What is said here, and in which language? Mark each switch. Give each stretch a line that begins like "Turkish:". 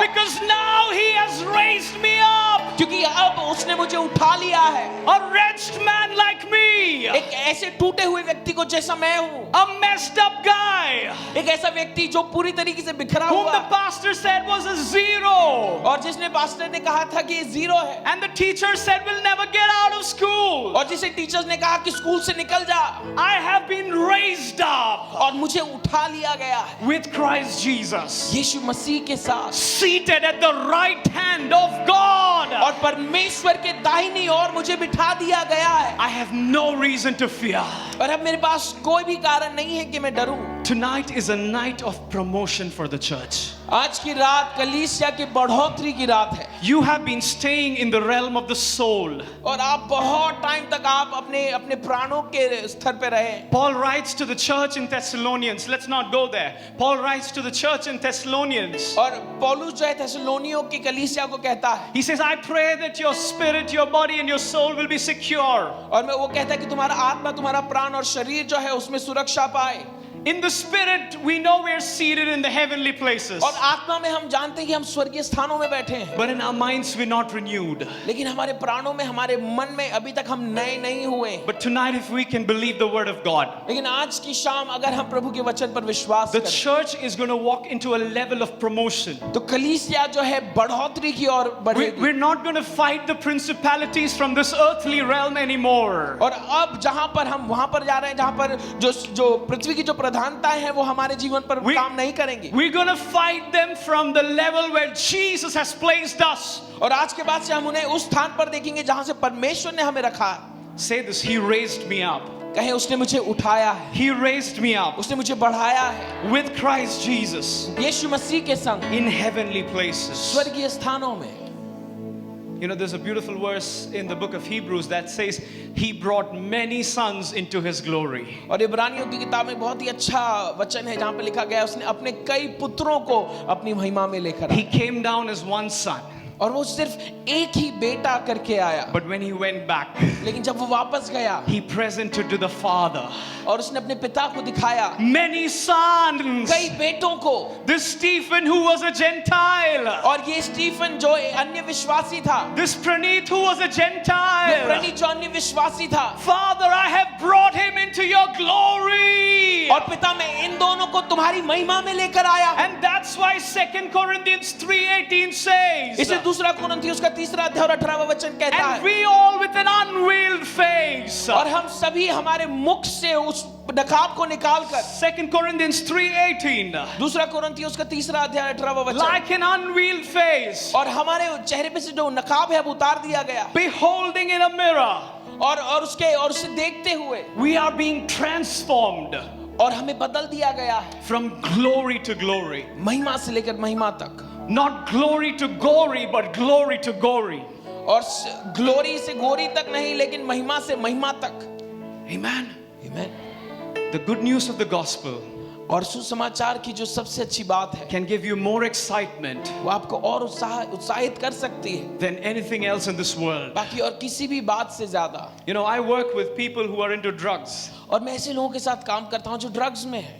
English: Because now He has raised me up.
Hindi: क्योंकि अब उसने मुझे उठा लिया है।
English: A wretched man like me.
Hindi: एक ऐसे टूटे हुए व्यक्ति को जैसा मैं हूँ,
English: A messed up guy.
Hindi: एक ऐसा व्यक्ति जो पूरी तरीके से बिखरा
English: Whom
Hindi: हुआ,
English: the pastor said was a zero.
Hindi: और जिसने पास्टर ने कहा था कि ये जीरो है,
English: And the teacher said will never get out of school.
Hindi: और जिसे टीचर्स ने कहा कि स्कूल से निकल जा,
English: I have been raised up
Hindi: और मुझे उठा लिया गया है
English: with Christ Jesus.
Hindi: यीशु मसीह के साथ,
English: Seated at the right hand of God.
Hindi: और परमेश्वर के दाहिनी ओर मुझे बिठा दिया गया है।
English: I have no reason to fear.
Hindi: और अब मेरे पास कोई भी कारण नहीं है कि मैं डरूं।
English: Tonight is a night of promotion for the church.
Hindi: आज की रात कलीसिया की बढ़ोतरी की रात है,
English: You have been staying in the realm of the soul.
Hindi: और आप बहुत टाइम तक आप अपने अपने प्राणों के स्तर पे रहे।
English: Paul writes to the church in Thessalonians. Let's not go there. Paul writes to the church in Thessalonians.
Hindi: और पौलुस जो है थेसलोनियों की कलीसिया को कहता है,
English: He says, I pray that your spirit, your body and your soul will be secure.
Hindi: और मैं वो कहता है कि तुम्हारा आत्मा, तुम्हारा प्राण और शरीर जो है उसमें सुरक्षा पाए।
English: In the spirit, we know we are seated in the heavenly places.
Hindi: और आत्मा में हम जानते हैं कि हम स्वर्गीय स्थानों में बैठे हैं,
English: But in our minds, we're not renewed.
Hindi: लेकिन हमारे प्राणों में, हमारे मन में अभी तक हम नए नहीं हुए।
English: But tonight, if we can believe the word of God,
Hindi: लेकिन आज की शाम अगर हम प्रभु के वचन पर विश्वास
English: the
Hindi: करें,
English: church is going to walk into a level of promotion.
Hindi: तो कलीसिया जो है बढ़ोतरी की ओर बढ़ेगी।
English: We're not going to fight the principalities from this earthly realm anymore.
Hindi: और अब जहां पर हम वहां पर जा रहे हैं जहां पर जो पृथ्वी की जो प्रधानताएं हैं वो हमारे जीवन पर काम नहीं करेंगी।
English: We're going to fight them from the level where Jesus has placed us.
Hindi: और आज के बाद से हम उन्हें उस स्थान पर देखेंगे जहां से परमेश्वर ने हमें रखा है।
English: Say this, He raised me up.
Hindi: कहें उसने मुझे उठाया है,
English: He raised me up
Hindi: उसने मुझे बढ़ाया है
English: with Christ Jesus
Hindi: यीशु मसीह के संग
English: in heavenly places.
Hindi: स्वर्गीय स्थानों में।
English: You know, there's a beautiful verse in the book of Hebrews that says, He brought many sons into His glory.
Hindi: और इब्रानियों की किताब में बहुत ही अच्छा वचन है जहां पे लिखा गया है उसने अपने कई पुत्रों को अपनी महिमा में लेकर
English: He
Hindi: आया,
English: came down as one son,
Hindi: और वो सिर्फ एक ही बेटा करके आया,
English: but when He went back,
Hindi: लेकिन जब वो वापस गया
English: He presented to the Father
Hindi: और उसने अपने पिता को दिखाया
English: many sons.
Hindi: कई बेटों को।
English: This Stephen who was a Gentile,
Hindi: और ये स्टीफन जो अन्य विश्वासी था,
English: this Praneeth who was a
Hindi: ये
English: Gentile.
Hindi: प्रणीत जो अन्य विश्वासी था,
English: Father, I have brought him into your glory.
Hindi: और पिता मैं इन दोनों को तुम्हारी महिमा में लेकर आया।
English: And that's why 2 Corinthians 3:18 says,
Hindi: इसे दूसरा कोरिन्थियों का 3 अध्याय और 18वां वचन कहता
English: and
Hindi: है,
English: we all with an unveiled face.
Hindi: और हम सभी हमारे मुख से उस नकाब को निकालकर,
English: 2 Corinthians 3:18,
Hindi: दूसरा कोरिन्थियों का 3 अध्याय 18वां वचन,
English: like an unveiled face,
Hindi: और हमारे चेहरे पे से जो नकाब है अब उतार दिया गया,
English: beholding in a mirror,
Hindi: और उसे देखते हुए
English: we are being transformed
Hindi: और हमें बदल दिया गया है
English: from glory to glory.
Hindi: महिमा से लेकर महिमा तक,
English: Not glory to gory, but glory to glory.
Hindi: और ग्लोरी से गोरी तक नहीं, लेकिन महिमा से महिमा तक।
English: Amen.
Hindi: आमीन।
English: The good news of the gospel
Hindi: और सुसमाचार की जो सबसे अच्छी बात है,
English: can give you more excitement
Hindi: वो आपको और उत्साहित कर सकती है
English: than anything else in this world.
Hindi: बाकी और किसी भी बात से ज्यादा।
English: You know, I work with people who are into drugs,
Hindi: और मैं ऐसे लोगों के साथ काम करता हूँ जो ड्रग्स में है,